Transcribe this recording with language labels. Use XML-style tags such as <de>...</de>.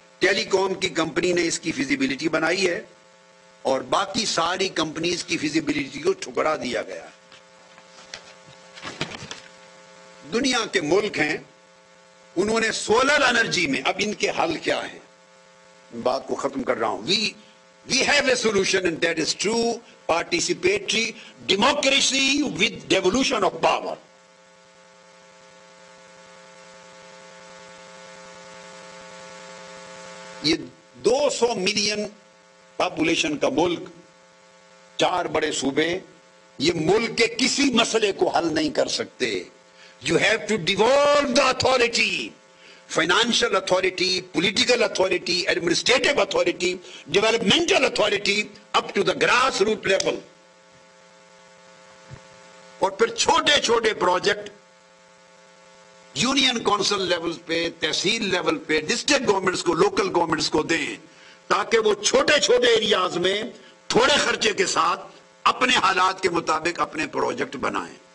<ur>ٹیلی کام کی کمپنی نے اس کی فیزیبلٹی بنائی ہے, اور باقی ساری کمپنیز کی فیزیبلٹی کو ٹھکرا دیا گیا. دنیا کے ملک ہیں, انہوں نے سولر انرجی میں, اب ان کے حل کیا ہیں, بات کو ختم کر رہا ہوں.</ur> <en>We have a solution and that is true participatory democracy with devolution of power.</en> <ur>یہ 200 ملین پاپولیشن کا ملک, 4 بڑے صوبے, یہ ملک کے کسی مسئلے کو حل نہیں کر سکتے.</ur> <en>You have to devolve the authority, financial authority, political authority, administrative authority, developmental authority up to the grassroots level.</en> <ur>اور پھر چھوٹے چھوٹے پروجیکٹ یونین کونسل لیول پہ, تحصیل لیول پہ, ڈسٹرکٹ گورنمنٹس کو, لوکل گورنمنٹس کو دیں, تاکہ وہ چھوٹے چھوٹے ایریاز میں تھوڑے خرچے کے ساتھ اپنے حالات کے مطابق اپنے پروجیکٹ بنائیں.</ur>